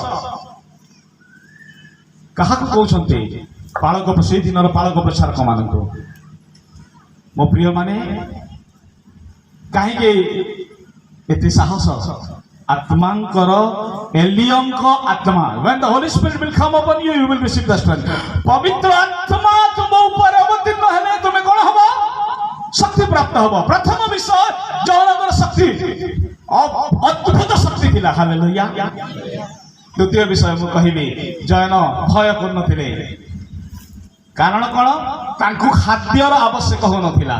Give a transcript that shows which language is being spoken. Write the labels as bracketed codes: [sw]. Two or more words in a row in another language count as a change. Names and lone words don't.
[or] କାହାକୁ କହୁଛନ୍ତି? ପାଳକ, ସେଇ ଦିନର ପାଳକ ପ୍ରଚାରକ ମାନଙ୍କୁ। ମୋ ପ୍ରିୟ ମାନେ, କାହିଁକି ଏତେ ସାହସ? ଆତ୍ମାଙ୍କର, ଏଲିୟଙ୍କ ଆତ୍ମା, [en] when the holy spirit will come upon you, you will receive the strength. [or] ପବିତ୍ର ଆତ୍ମା ତୁମ ଉପରେ ଅବତୀର୍ଣ୍ଣ ହେଲେ ତୁମେ କଣ ହବ? ଶକ୍ତି ପ୍ରାପ୍ତ ହବ। ପ୍ରଥମ ବିଷୟ ଜଣଙ୍କର ଶକ୍ତି, ଅଦ୍ଭୁତ ଶକ୍ତି ଥିଲା। ହାଲେଲୁୟା। ଦ୍ୱିତୀୟ ବିଷୟ ମୁଁ କହିବି, ଜୟନ ଭୟ କରୁନଥିଲେ। କାରଣ କଣ? ତାଙ୍କୁ ଖାଦ୍ୟର ଆବଶ୍ୟକ ହଉନଥିଲା।